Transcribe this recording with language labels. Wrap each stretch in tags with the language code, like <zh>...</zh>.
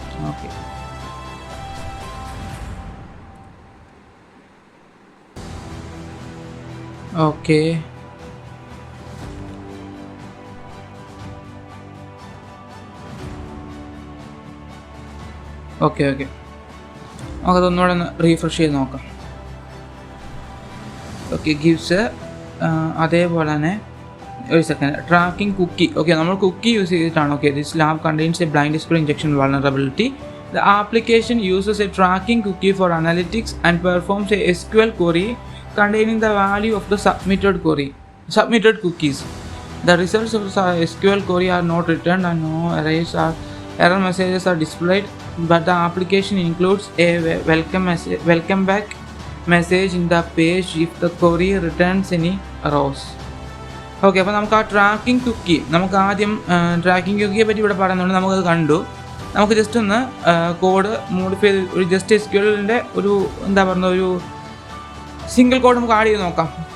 <ml>Okay, okay, okay, okay. നമുക്കതൊന്നുകൂടെ ഒന്ന് refresh ചെയ്ത് നോക്കാം. ഓക്കെ, ഗിവ്സ് അതേപോലെ തന്നെ ഒരു സെക്കൻഡ് ട്രാക്കിംഗ് കുക്കി.</ml> <en>okay,</en> <ml>നമ്മൾ കുക്കി യൂസ് ചെയ്തിട്ടാണ്.</ml> <en>Okay, this lab contains a blind SQL injection vulnerability. The application uses a tracking cookie for analytics and performs a SQL query containing the value of the submitted cookies. The results of the SQL query are not returned and no error messages are displayed, but the application includes a welcome back message in the page if the query returns any errors.</en> <ml>Okay, അപ്പോൾ നമുക്ക് ആ tracking Kuki, നമുക്ക് ആദ്യം tracking കുക്കിയെ പറ്റി ഇവിടെ പറയുന്നുണ്ട്. നമുക്കത് കണ്ടു. നമുക്ക് ജസ്റ്റ് ഒന്ന് കോഡ് മോഡിഫൈ ചെയ്ത് ഒരു ജസ്റ്റ് SQLൻ്റെ ഒരു ഒരു സിംഗിൾ കോഡ് നമുക്ക് ആഡ് ചെയ്ത് നോക്കാം.</ml>